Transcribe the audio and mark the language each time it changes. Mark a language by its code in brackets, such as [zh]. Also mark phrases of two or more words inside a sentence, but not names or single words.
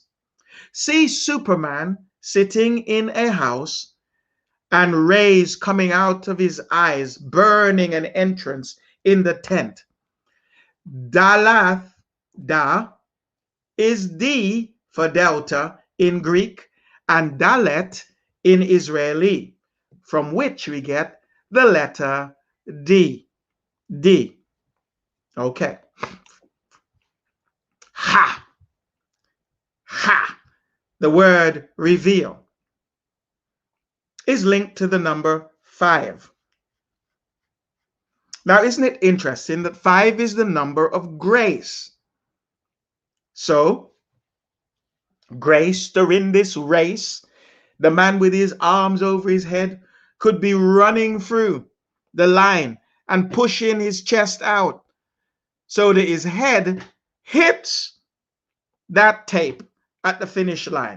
[en] See Superman sitting in a house and rays coming out of his eyes, burning an entrance in the tent. Dalath, da, is D for Delta in Greek, and Dalet in Israeli, from which we get the letter D. D. Okay. Ha. Ha. The word reveal is linked to the number 5. Now, isn't it interesting that 5 is the number of grace? So, grace during this race, the man with his arms over his head could be running through the line and pushing his chest out so that his head hits that tape at the finish line.